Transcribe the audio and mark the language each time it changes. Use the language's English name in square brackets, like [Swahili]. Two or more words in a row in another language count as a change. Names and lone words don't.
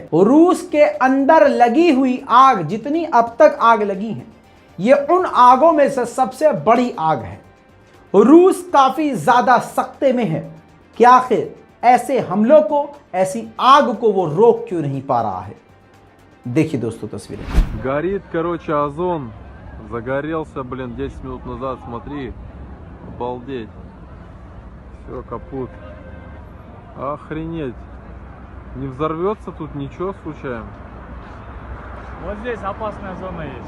[Hindi] रूस के अंदर लगी हुई आग, जितनी अब तक आग लगी है, ये उन आगों में से सबसे बड़ी आग है। रूस काफी ज्यादा सख्ते में है कि आखिर ऐसे हमलों को, ऐसी आग को वो रोक क्यों नहीं पा रहा है। देखिए दोस्तों तस्वीरें। [Russian] Горит, короче, озон. Загорелся, 10 минут назад, смотри. Обалдеть. Все, капут. Охренеть. Не взорвется тут ничего случайно? Вот здесь опасная зона есть.